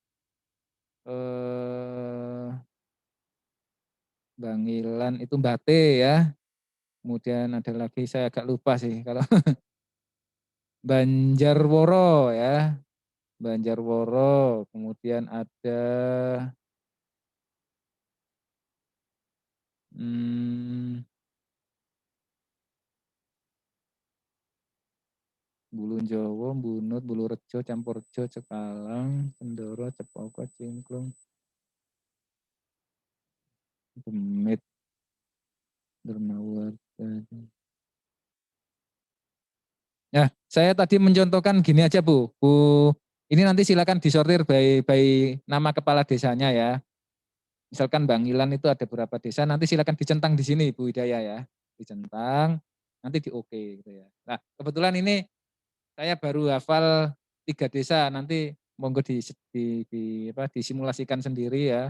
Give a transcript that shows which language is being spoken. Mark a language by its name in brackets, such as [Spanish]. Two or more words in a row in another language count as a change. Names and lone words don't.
[Indonesian] eee, Bangilan itu Bate ya, kemudian ada lagi saya agak lupa sih kalau Banjarworo ya, Banjarworo, kemudian ada, mmm, Bulun Jawa, Bunut, Bulurejo, Campurjo, Cekalang, Sendoro, Cepoko, Cingklung, Demit, Dermawarta. Nah, saya tadi mencontohkan gini aja Bu. Ini nanti silakan disortir by nama kepala desanya ya. Misalkan Bangilan itu ada berapa desa, nanti silakan dicentang di sini Bu Hidayah ya. Dicentang, nanti di oke gitu ya. Nah, kebetulan ini saya baru hafal 3 desa, nanti monggo disimulasikan sendiri ya.